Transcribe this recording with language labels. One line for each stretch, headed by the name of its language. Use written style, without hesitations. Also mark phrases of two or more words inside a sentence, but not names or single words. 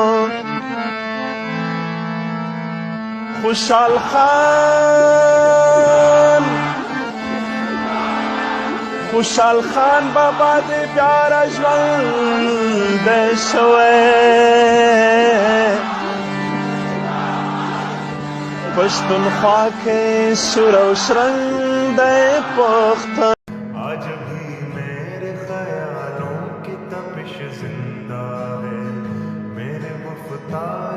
Pashto: خوشحال خان بابا دې بیا را ژوندی شوی پښتونخوا کې سور او شرنګ دی پښتون
Urdu: آج بھی میرے خیالوں کی تپش زندہ ہے میرے وفادار